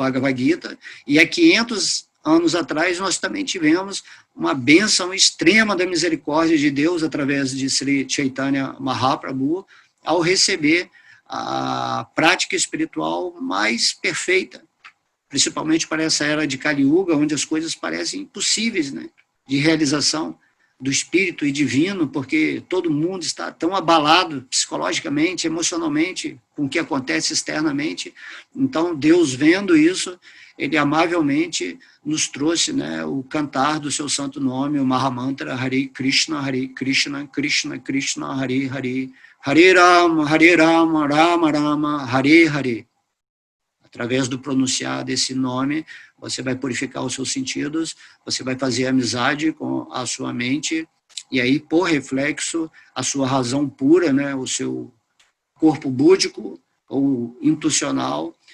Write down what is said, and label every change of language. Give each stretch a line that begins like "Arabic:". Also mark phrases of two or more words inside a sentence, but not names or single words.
Portuguese: Bhagavad Gita, e há 500 anos atrás nós também tivemos uma bênção extrema da misericórdia de Deus através de Sri Chaitanya Mahaprabhu, ao receber a prática espiritual mais perfeita, principalmente para essa era de Kali Yuga, onde as coisas parecem impossíveis, né, de realização do espírito e divino, porque todo mundo está tão abalado psicologicamente, emocionalmente, com o que acontece externamente. Então, Deus, vendo isso, ele amavelmente nos trouxe, né, o cantar do seu santo nome, o Mahamantra,
Sanskrit: Hare Krishna, Krishna Krishna, Hare Hare, Hare Rama, Rama Rama, Hare Hare.
Portuguese: Através do pronunciar desse nome, você vai purificar os seus sentidos, você vai fazer amizade com a sua mente, e aí, por reflexo, a sua razão pura, né, o seu corpo búdico ou intuicional,